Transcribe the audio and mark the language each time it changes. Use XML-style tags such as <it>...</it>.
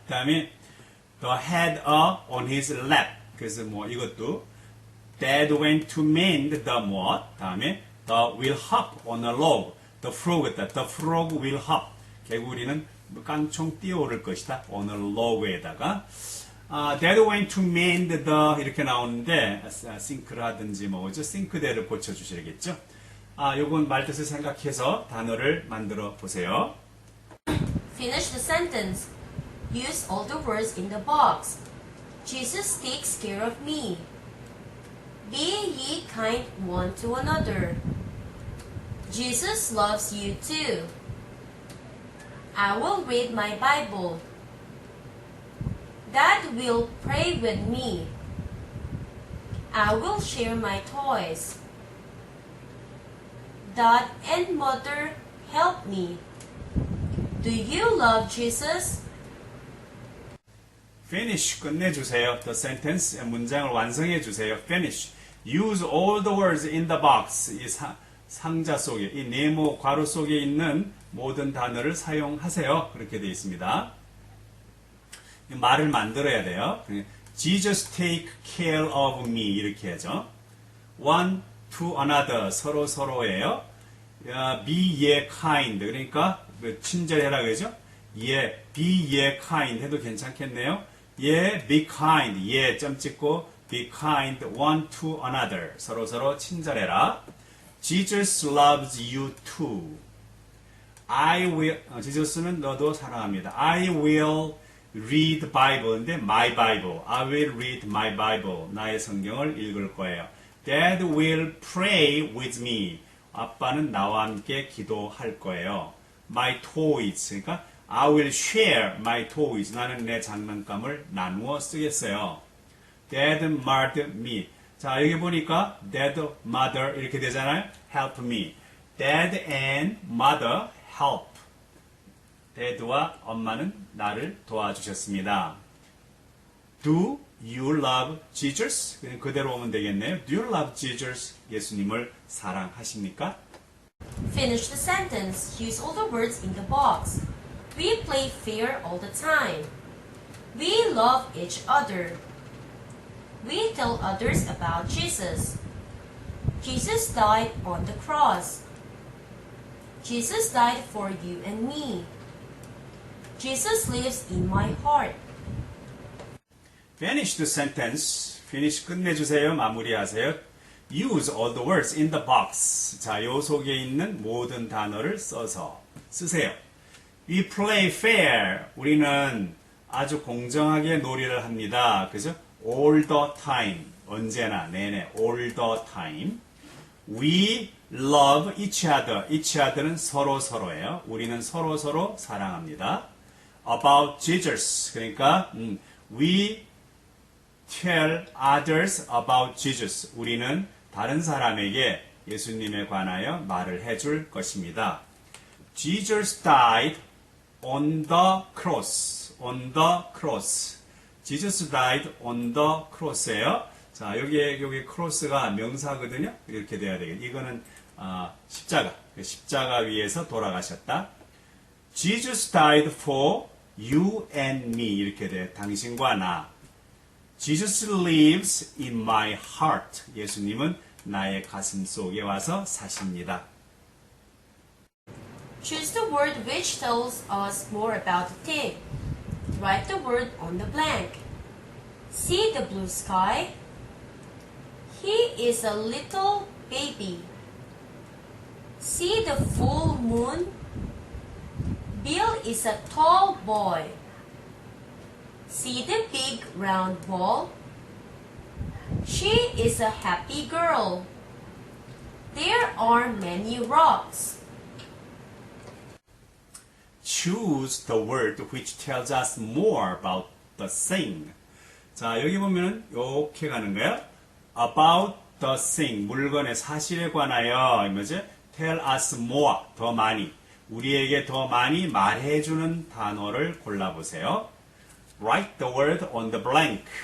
<ko>그 다음에</ko> <en>the had on his lap.</en> <ko>그래서 뭐 이것도</ko> <en>Dad went to mend the what?</en> <ko>다음에</ko> <en>the will hop on a log. The frog, the frog will hop.</en> <ko>개구리는 깡총 뛰어오를 것이다.</ko> <en>on a log에다가 Dad went to mend the</en> <ko>이렇게 나오는데 싱크를 하든지 뭐죠? 싱크대를 고쳐주셔야겠죠? 요건 말뜻을 생각해서 단어를 만들어 보세요.</ko> <en>Finish the sentence. use all the words in the box. Jesus takes care of me. Be ye kind one to another. Jesus loves you too. I will read my Bible. Dad will pray with me. I will share my toys. Dad and Mother help me. Do you love Jesus? Finish.</en> <ko>끝내주세요.</ko> <en>The sentence.</en> <ko>문장을 완성해주세요.</ko> <en>Finish. Use all the words in the box.</en> <ko>이 상자 속에, 이 네모 괄호 속에 있는 모든 단어를 사용하세요. 그렇게 되어 있습니다. 말을 만들어야 돼요.</ko> <en>Jesus take care of me</en> <ko>이렇게 하죠.</ko> <en>One to another</en> <ko>서로 서로예요.</ko> <en>Be ye kind</en> <ko>그러니까 친절해라 그러죠.</ko> <en>be ye kind</en> <ko>해도 괜찮겠네요.</ko> <en>be kind</en> <ko>점 찍고</ko> <en>be kind one to another</en> <ko>서로 서로 친절해라.</ko> <en>Jesus loves you too.</en> <ko>지저스는 너도 사랑합니다.</ko> <en>I will read Bible인데 my Bible. I will read my Bible.</en> <ko>나의 성경을 읽을 거예요.</ko> <en>Dad will pray with me.</en> <ko>아빠는 나와 함께 기도할 거예요.</ko> <en>My toys.</en> <ko>그러니까</ko> <en>I will share my toys.</en> <ko>나는 내 장난감을 나누어 쓰겠어요.</ko> <en>Dad, mother, me.</en> <ko>자, 여기 보니까 Dad, mother 이렇게 되잖아요.</ko> <en>Help me. Dad and mother help.</en> <ko>Dad와 엄마는 나를 도와주셨습니다.</ko> <en>Do you love Jesus?</en> <ko>그냥 그대로 오면 되겠네요.</ko> <en>Do you love Jesus?</en> <ko>예수님을 사랑하십니까?</ko> <en>Finish the sentence. Use all the words in the box. We play fair all the time. We love each other. We tell others about Jesus. Jesus died on the cross. Jesus died for you and me. Jesus lives in my heart. Finish the sentence. Finish</en> <ko>끝내주세요. 마무리하세요.</ko> <en>Use all the words in the box.</en> <ko>자, 요 속에 있는 모든 단어를 써서 쓰세요.</ko> <en>We play fair.</en> <ko>우리는 아주 공정하게 놀이를 합니다. 그죠?</ko> <en>All the time.</en> <ko>언제나, 내내.</ko> <en>All the time. We love each other. each other</en> <ko>는 서로 서로예요. 우리는 서로 서로 사랑합니다.</ko> <en>About Jesus.</en> <ko>그러니까</ko> <en>we tell others about Jesus.</en> <ko>우리는 다른 사람에게 예수님에 관하여 말을 해줄 것입니다.</ko> <en>Jesus died on the cross. on the cross. Jesus died on the cross예요.</en> <ko>자, 여기 크로스가 명사거든요. 이렇게 돼야 되겠죠. 이거는 십자가 위에서 돌아가셨다.</ko> <en>Jesus died for you and me</en> <ko>이렇게 돼요. 당신과 나.</ko> <en>Jesus lives in my heart.</en> <ko>예수님은 나의 가슴 속에 와서 사십니다.</ko> <en>Choose the word which tells us more about the thing. Write the word on the blank. See the blue sky. He is a little baby. See the full moon. Bill is a tall boy. See the big round ball. She is a happy girl. There are many rocks. Choose the word which tells us more about the thing.</en> <ko>자, 여기 보면은 이렇게 가는 거예요.</ko> <en>About the thing.</en> <ko>물건의 사실에 관하여. 뭐지?</ko> <en>Tell us more.</en> <ko>더 많이. 우리에게 더 많이 말해주는 단어를 골라보세요.</ko> <en>Write the word on the blank.</en>